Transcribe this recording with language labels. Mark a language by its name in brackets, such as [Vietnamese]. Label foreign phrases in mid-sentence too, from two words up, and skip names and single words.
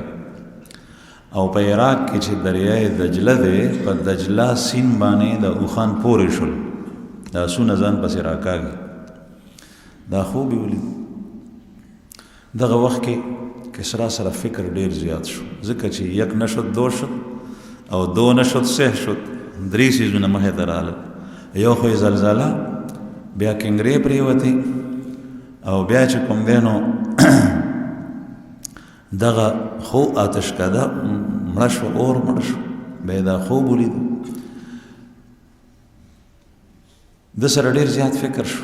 [Pashto] او په عراق کې چې دریای دجله دی، په دجله سیند باندې د اوخان پورې شول، د اسونه ځان پسې راکاږي. دا خوب یې ولید. دغه وخت کې کسرا سره فکر ډیر زیات شو، ځکه چې [Persian] یک نشد دو شد [Pashto] او [Persian] دو نشد سه شد، [Pashto] درې څیزونه مخې ته راغلل. یو خو یې زلزله، بیا کنګرې پرېوتې، او بیا چې کوم دی نو دغه خو آتشکده مړه شو، اور مړه شو. بیا یې دا خوب ولید. ده سره ډېر زیات فکر شو.